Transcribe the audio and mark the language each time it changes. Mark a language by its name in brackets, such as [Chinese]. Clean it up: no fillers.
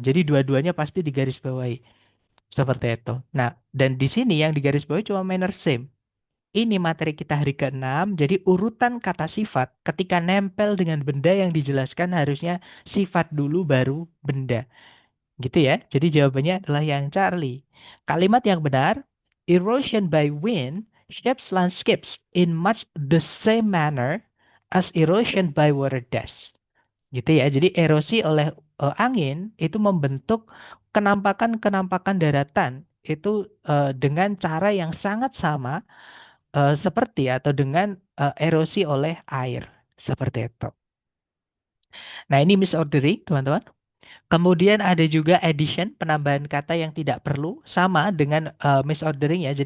[Indonesian] Jadi dua-duanya pasti digarisbawahi. Seperti itu. Nah, dan di sini yang digarisbawahi cuma manner same. Ini materi kita hari ke-6, jadi urutan kata sifat ketika nempel dengan benda yang dijelaskan harusnya sifat dulu baru benda. Gitu ya. Jadi jawabannya adalah yang Charlie. Kalimat yang benar, [English] erosion by wind shapes landscapes in much the same manner as erosion by water does. [Indonesian] Gitu ya. Jadi erosi oleh angin itu membentuk kenampakan-kenampakan daratan itu dengan cara yang sangat sama seperti atau dengan erosi oleh air. Seperti itu. Nah, ini misordering, teman-teman. Kemudian ada juga addition, penambahan kata yang tidak perlu, sama dengan misordering ya.